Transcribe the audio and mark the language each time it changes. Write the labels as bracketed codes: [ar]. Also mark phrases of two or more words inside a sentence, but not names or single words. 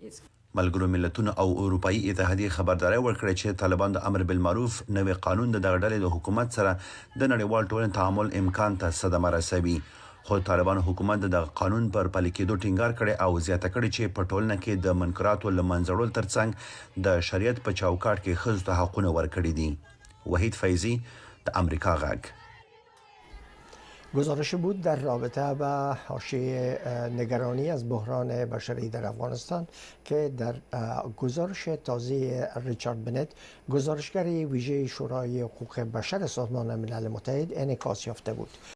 [ps] ملګرو ملتونو او اروپאי اتحادیې خبرداری ورکړه چې طالبان د امر بالمعروف نوې قانون د دغه ډلې د حکومت سره د نړیوال ټولنې تعامل امکان ته صدمه رسوي. خو طالبان حکومت د قانون پر پلي کېدو ټینګار کړي او زیاته کړي چې په ټولنه کې د منکراتو له منځه وړلو ترڅنګ د شریعت په چوکاټ کې ښځو ته حقونه ورکړي دي. وحید فیضی، د امریکا غږ. [fa] گزارش بود در رابطه با حاشیه نگرانی از بحران بشری در افغانستان که در گزارش تازه ریچارد بنت، گزارشگر ویژه شورای حقوق بشر سازمان ملل متحد، انعکاس یافته بود.